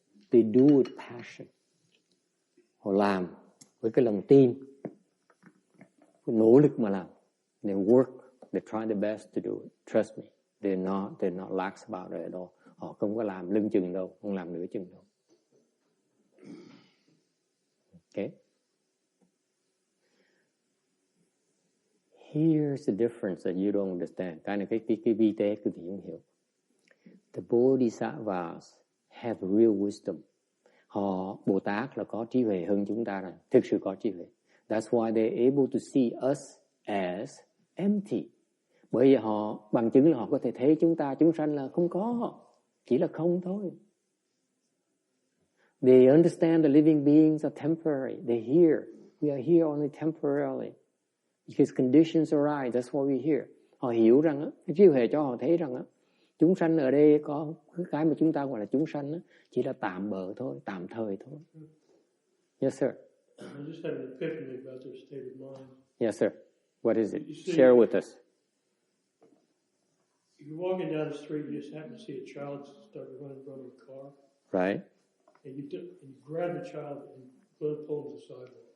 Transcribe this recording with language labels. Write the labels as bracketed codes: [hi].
[en] They do with passion. [vi] Họ làm với cái lòng tin, nỗ lực mà làm. [en] They work, they try their best to do it. Trust me, they're not lax about it at all. [vi] Họ không có làm lưng chừng đâu, không làm nửa chừng đâu. [en] Okay. Here's the difference that you don't understand. [vi] Cái này cái vi tế quý vị không hiểu. [en] The Bodhisattvas have real wisdom. [vi] Bồ Tát là có trí huệ hơn chúng ta rồi, thực sự có trí huệ. [en] That's why they're able to see us as empty. [vi] Bởi vì họ bằng chứng là họ có thể thấy chúng sanh là không có, chỉ là không thôi. [en] They understand the living beings are temporary. They're here. We are here only temporarily. Because conditions arise, that's why we're here. [vi] Họ hiểu rằng, cái trí huệ cho họ thấy rằng, chúng sanh ở đây có cái mà chúng ta gọi là chúng sanh, chỉ là tạm bợ thôi, tạm thời thôi. [en] Yes, sir. I just had an epiphany about their state of mind. Yes, sir. What is it? Share with us. You're walking down the street, you just happen to see a child start running in front of a car. Right. And you grab the child and pull him to the sidewalk.